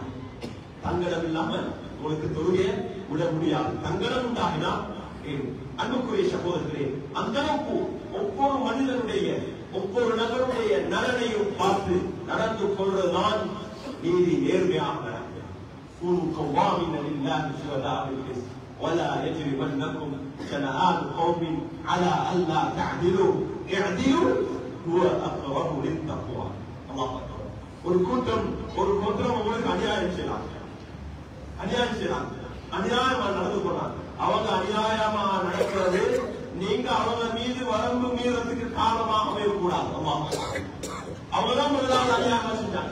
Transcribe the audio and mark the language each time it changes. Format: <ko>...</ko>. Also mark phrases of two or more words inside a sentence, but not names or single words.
<ta>தங்கடம் இல்லாம உங்களுக்கு தொழுகையை விட முடியாது. தங்கடம் உண்டாகினா அன்புக்குரிய சகோதரர்களே, அந்த அளவுக்கு ஒவ்வொரு மனிதனுடைய ஒவ்வொரு நபருடைய நலனையும் பார்த்து நடந்து கொள்வதுதான் நீதி, நேர்மையாக</ta> <ar>ولا يجرمنكم شنآن قوم على ألا تعدلوا اعدلوا هو أقرب للتقوى. الله أكبر.</ar> <ta>ஒரு கூட்டம் உங்களுக்கு அநியாயம் செய்யறாங்க, அநியாயம் செய்யறாங்க, அநியாயமா நடந்து போறாங்க. அவங்க அநியாயமா நடக்கிறது நீங்க அவங்க மீது வரம்பு மீறதுக்கு காரணமாக அமையக்கூடாது. அவங்கதான் முதலாவது அநியாயமா செஞ்சாங்க.</ta>